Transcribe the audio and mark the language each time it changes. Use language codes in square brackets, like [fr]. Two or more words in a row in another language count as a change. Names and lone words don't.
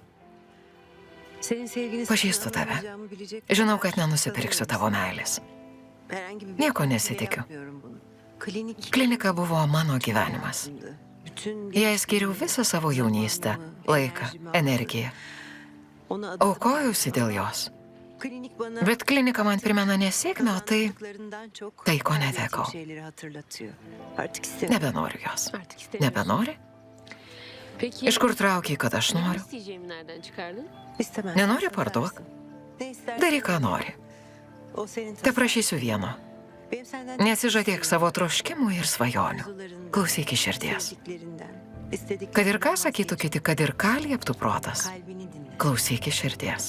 [tr] Senin sevgini [lt] Pažįstu tave. Žinau, kad nenusipirksiu tavo meilės. Nieko nesitikiu. Klinika buvo mano gyvenimas. Jai skiriau visą savo jaunystę, laiką, energiją. Aukojausi dėl jos. Bet klinika man primena nesėkmę, o tai, ko netekau. Nebenoriu jos. [tr] Artık istemiyorum. [lt] Nebenori? [tr] Peki. [lt] Iš kur traukiai, kad aš Ne noriu? [tr] isteyeceğimi nereden çıkardın? [lt] Nenori parduok? Daryk, ką nori. Te prašysiu vieno. Nesižadėk savo troškimų ir svajonių. Klausyk iš širdies. Kad ir ką sakytų kiti, kad ir ką lieptų protas. Klausyk iš širdies.